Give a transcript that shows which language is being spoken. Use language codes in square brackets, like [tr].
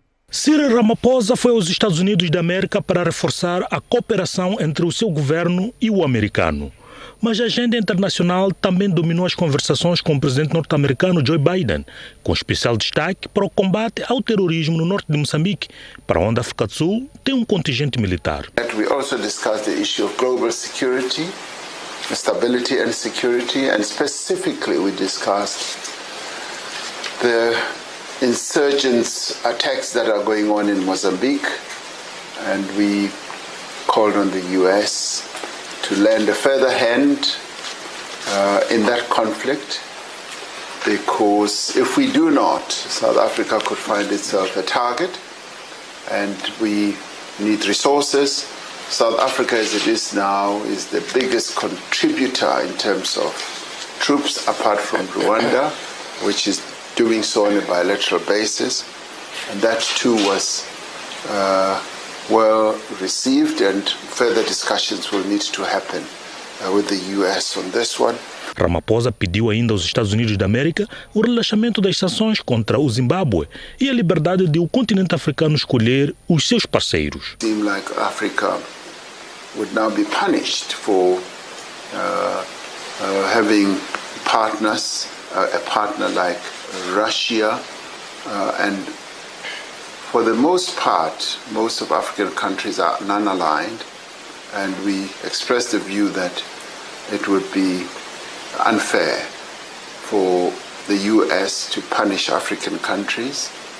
[pt] Cyril Ramaphosa foi aos Estados Unidos da América para reforçar a cooperação entre o seu governo e o americano. Mas a agenda internacional também dominou as conversações com o presidente norte-americano Joe Biden, com especial destaque para o combate ao terrorismo no norte de Moçambique, para onde a África do Sul tem um contingente militar. [en] We also discussed the issue of global security, stability and security, and specifically we discussed the insurgents attacks that are going on in Mozambique, and we called on the US to lend a further hand in that conflict, because if we do not, South Africa could find itself a target, and we need resources. South Africa, as it is now, is the biggest contributor in terms of troops, apart from Rwanda, which is doing so on a bilateral basis, and that too was well received, and further discussions will need to happen with the US on this one. [pt] Ramaphosa pediu ainda aos Estados Unidos da América o relaxamento das sanções contra o Zimbábue e a liberdade de o continente africano escolher os seus parceiros. [en] It seemed like Africa would now be punished for having partners, a partner like Russia, and for the most part, most of African countries are non-aligned, and we expressed the view that it would be unfair for the US to punish African countries.